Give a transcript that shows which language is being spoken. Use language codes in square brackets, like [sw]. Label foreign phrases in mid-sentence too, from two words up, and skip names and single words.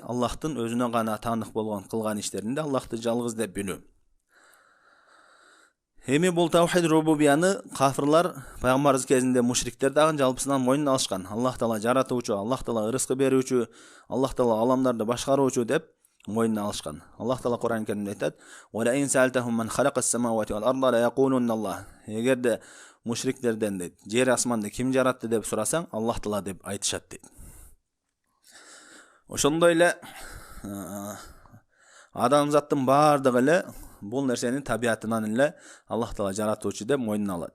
[ky] Аллахтын өзүнө гана таандык болгон кылган иштеринде Аллахты жалгыз деп билүү. Эми бул [ar] توحيد الربوبية ны [ky] кафирлар пайгамбарыбыз кезинде мушриктер дагы жалпысынан мойнуна алышкан. Аллах Таала жаратуучу, Аллах Таала рызкы берүүчү, Аллах Таала аламдарды башкаруучу деп мойнуна алышкан. Аллах Таала Кур'ан Каримде айтат: [ar] "ولئن سألتهم من خلق السماوات والأرض ليقولن الله." [ky] Эгерде мушриктерден дейт, жер асманды ким жаратты деп сурасаң, Аллах Таала деп айтышат дейт. Ошондой эле адамзаттын баардыгы эле бул нерсенин табиятынан эле Аллах Таала жаратуучу деп мойнуна алат.